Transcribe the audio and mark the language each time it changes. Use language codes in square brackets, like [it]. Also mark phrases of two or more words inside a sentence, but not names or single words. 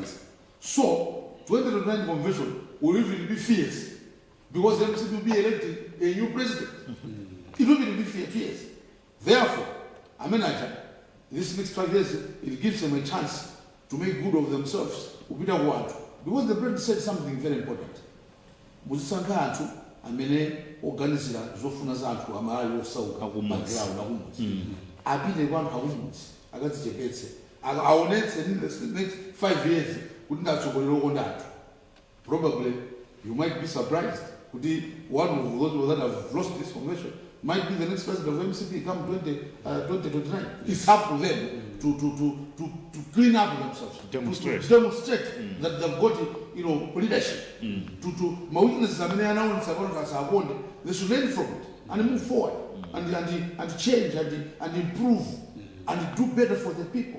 [en] So, 2029 convention will even be fierce because the MCP will be elected a new president. It will be fierce. Therefore, this next 5 years, it gives them a chance to make good of themselves. Because the president said something very important. [ny] Muzisankha anthu amene organizira zofuna za anthu amalawi osauka background akumudzi. Apite kwa anthu akumudzi akadzichepetse. Aonetse [en] in the next 5 years [ny] kuti ndatsogolera okonda anthu. [en] Probably you might be surprised kuti one of those that have lost this convention might be the next president of MCP come 2029. It's up to them to clean up themselves, demonstrate that they've got leadership. My weaknesses they should learn from it and move forward and change and improve and do better for the people.